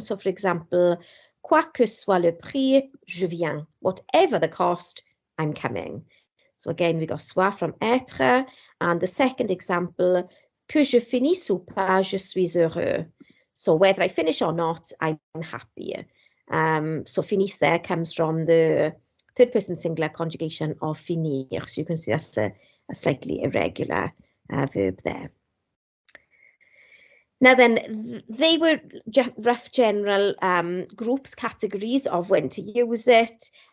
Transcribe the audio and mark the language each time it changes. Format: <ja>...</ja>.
<en>So for example,</en> <fr>quoi que soit le prix, je viens.</fr> <en>Whatever the cost, I'm coming. So again, we got soit from être, and the second example,</en> <fr>que je finisse ou pas, je suis heureux.</fr> <en>So whether I finish or not, I'm happy. So finisse there comes from the third person singular conjugation of finir. So you can see that's a slightly irregular verb there. Now then, they were rough general groups, categories of when to use it.</en>